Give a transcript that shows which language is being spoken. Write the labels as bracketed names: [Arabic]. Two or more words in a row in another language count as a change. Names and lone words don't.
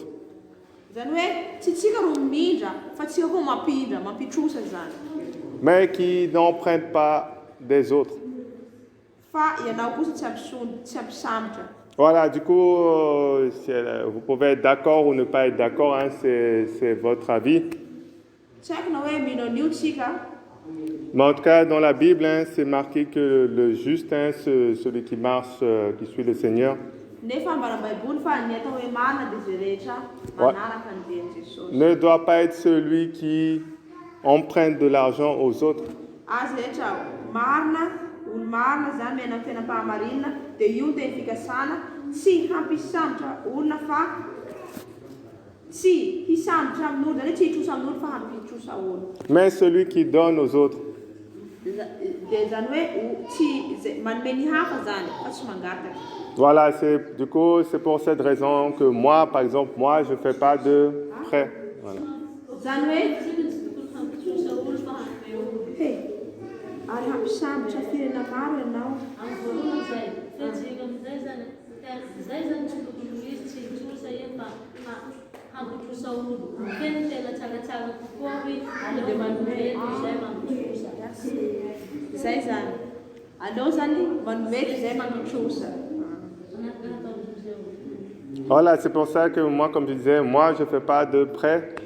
[Malagasy] Zany hoe tsy tsika ro mindra fa tsika koa mampitrosa zany. [French] Mais qui n'emprunte pas des autres. [Malagasy] Fa ianao kosa tsy hampisambotra. [French] Voilà, du coup, vous pouvez être d'accord ou ne pas être d'accord, hein, c'est votre avis. [Malagasy] Tsy haiko na hoe mino an'io tsika. [French] Mais en tout cas, dans la Bible, hein, c'est marqué que le juste, hein, celui qui marche, qui suit le Seigneur, [Malagasy] Nefa ambara Baiboly fa ny atao hoe marina dia zay rehetra manaraka ny dian'i Jesosy. [French] ne doit pas être celui qui emprunte de l'argent aux autres. [Malagasy] azy rehetra marina olo marina zany miaina amin'ny fiainam-pahamarinana dia io teny fikasana tsy hampisambotra olona fa tsy hisambotra amin'olo zany hoe tsy hitrosa amin'olo fa hampitrosa olo. [French] Mais celui qui donne aux autres. [Malagasy] Dia zany hoe tsy manome ny hafa zany fa tsy mangataka. [French] Voilà, du coup, c'est pour cette raison que moi, par exemple, moi, je ne fais pas de prêt. Voilà. [Malagasy] Zany hoe hey, ary hampisambotra firena maro ianao. Zay zany tsy tokony ho izy tsy hitrosa ie fa hampitrosa olo. Tena tena tsaratsara kokoa hoe aleo manomety izay mampitrosa. Zay zany. Aleo zany manomety izay mampitrosa. [French] Voilà, c'est pour ça que moi, comme je disais, moi, je ne fais pas de prêt.